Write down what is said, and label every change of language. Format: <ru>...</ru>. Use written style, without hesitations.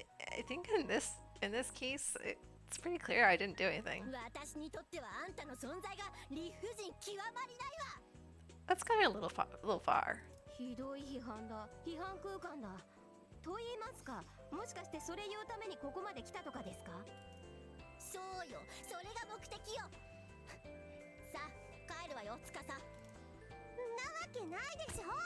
<en>I think in this case, it's pretty clear I didn't do anything.</en> <ja>私にとってはあんたの存在が理不尽極まりないわ。</ja> <en>That's kind of a little far.</en> <ja>ひどい批判だ。批判空間だ。と言いますか、もしかしてそれ言うためにここまで来たとかですか？そうよ、それが目的よ。さあ、帰るわよ、つかさ。なわけないでしょ。</ja>